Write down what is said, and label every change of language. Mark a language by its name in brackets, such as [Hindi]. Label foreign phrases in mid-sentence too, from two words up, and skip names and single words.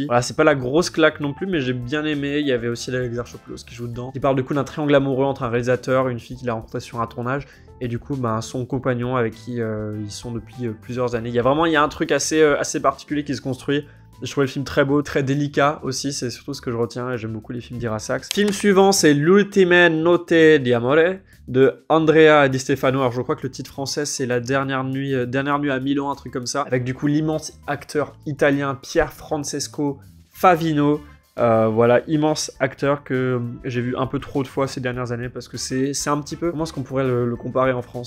[French] Voilà, c'est pas la grosse claque non plus, mais j'ai bien aimé. Il y avait aussi Adèle Exarchopoulos qui joue dedans, qui parle du coup d'un triangle amoureux entre un réalisateur, une fille qu'il a rencontrée sur un tournage, et du coup, son compagnon avec qui ils sont depuis plusieurs années. Il y a un truc assez particulier qui se construit. Je trouvais le film très beau, très délicat aussi, c'est surtout ce que je retiens, et j'aime beaucoup les films d'Ira Sachs. Film suivant, c'est L'ultime notte di amore de Andrea Di Stefano. Alors je crois que le titre français, c'est La dernière nuit à Milan, un truc comme ça, avec du coup l'immense acteur italien Pier Francesco Favino. Voilà, immense acteur que j'ai vu un peu trop de fois ces dernières années, parce que c'est un petit peu, comment est-ce qu'on pourrait le comparer en France?